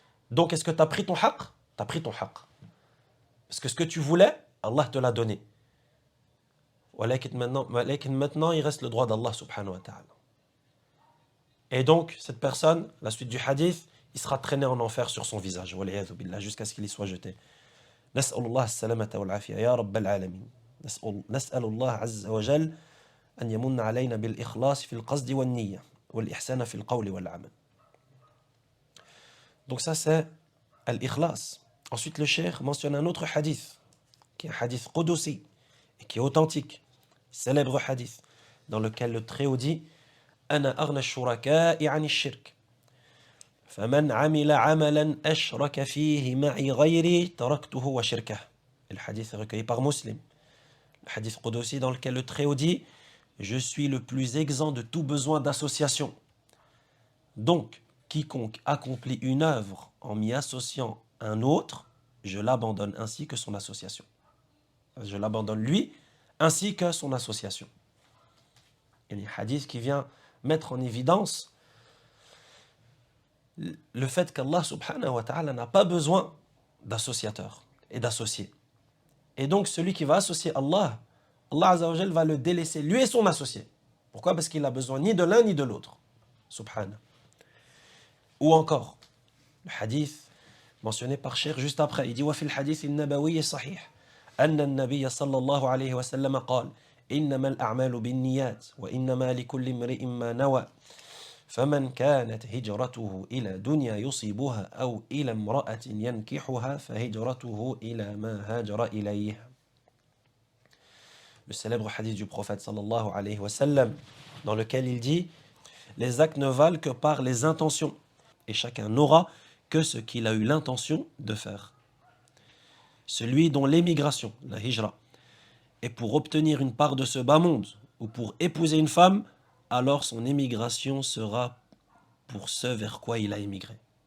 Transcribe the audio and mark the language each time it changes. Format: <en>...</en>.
<fr>Donc est-ce que t'as pris ton haqq? T'as pris ton haqq. Parce que ce que tu voulais, Allah te l'a donné. Walakin maintenant, il reste le droit d'Allah subhanahu wa ta'ala. Et donc, cette personne, la suite du hadith, il sera traîné en enfer sur son visage, waliyadhu billah, jusqu'à ce qu'il y soit jeté.</fr> <ar>نسأل الله السلامة والعافية يا رب العالمين. نسأل الله عز وجل أن يمن علينا بالإخلاص في القصد والنية والإحسان في القول والعمل.</ar> <fr>Donc ça c'est al-ikhlas. Ensuite le cheikh mentionne un autre hadith, qui est un hadith qudusi, et qui est authentique, célèbre hadith, dans lequel le Très-Haut dit</fr> <ar>أنا أغنى الشركاء عن الشرك فمن عمل عملا أشرك فيه معي غيري تركته وشركه.</ar> <fr>Le hadith est recueilli par Muslim. Le hadith qudusi dans lequel le Très-Haut dit je suis le plus exempt de tout besoin d'association. Donc, quiconque accomplit une œuvre en m'y associant un autre, je l'abandonne ainsi que son association. Je l'abandonne lui ainsi que son association. Il y a un hadith qui vient mettre en évidence le fait qu'Allah subhanahu wa ta'ala n'a pas besoin d'associateurs et d'associés. Et donc celui qui va associer Allah, Allah Azza wa Jal va le délaisser, lui et son associé. Pourquoi? Parce qu'il n'a besoin ni de l'un ni de l'autre. Subhanahu. Ou encore, le hadith mentionné par Cheikh juste après, il dit</fr> <ar>وفي الحديث النبوي الصحيح أن النبي صلى الله عليه وسلم قال إنما الأعمال بالنيات وإنما لكل امرئ ما نوى فمن كانت هجرته إلى دنيا يصيبها أو إلى امرأة ينكحها فهجرته إلى ما هاجر إليه.</ar> <fr>Le célèbre hadith du prophète sallallahu alayhi wa sallam, dans lequel il dit les actes ne valent que par les intentions et chacun n'aura que ce qu'il a eu l'intention de faire. Celui dont l'émigration, la hijra, est pour obtenir une part de ce bas monde ou pour épouser une femme, alors son émigration sera pour ce vers quoi il a émigré.</fr>